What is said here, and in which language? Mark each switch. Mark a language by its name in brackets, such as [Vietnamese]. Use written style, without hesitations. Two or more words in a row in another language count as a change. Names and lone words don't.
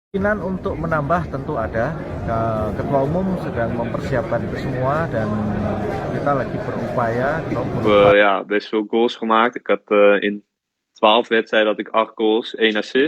[Indonesian] Kemungkinan untuk menambah tentu ada. Ketua Umum sedang mempersiapkan itu semua dan kita lagi berupaya untuk merubah. [Dutch] Ja, best veel goals gemaakt. Ik had in 12 wedstrijden had ik 8 goals, 1 assist.